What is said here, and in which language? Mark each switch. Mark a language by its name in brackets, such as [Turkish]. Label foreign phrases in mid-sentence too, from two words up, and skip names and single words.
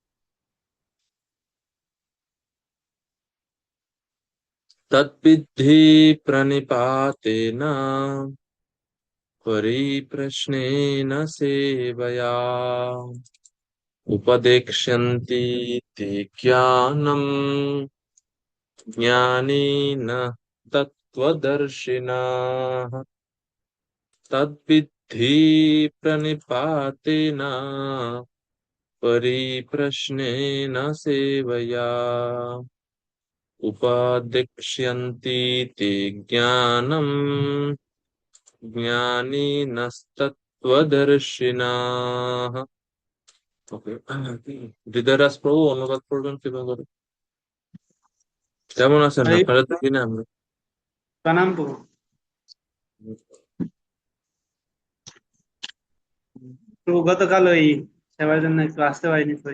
[Sanskrit] তদ্বিদ্ধি প্রণিপাতেন পরিপ্রশ্নেন সেবয়া উপদেক্ষ্যন্তি তে জ্ঞানম জ্ঞানেন তত্ত্বদর্শিনঃ। তদ্বিদ্ধি প্রণিপাতেন परिप्रश्नेन सेवया उपदिक्ष्यन्ति ते ज्ञानम् জ্ঞানীনস্তত্ত্বদর্শিনঃ। [Bangla] ওকে, হৃদয়রাজ প্রভু অনুবাদ করবেন কিভাবে? কেমন আছেন হরে আপনারা? তো কিনা আমরা প্রণাম প্রভু। প্রভু গতকাল ওই সেবার জন্য একটু আসতে পারিনি, সরি।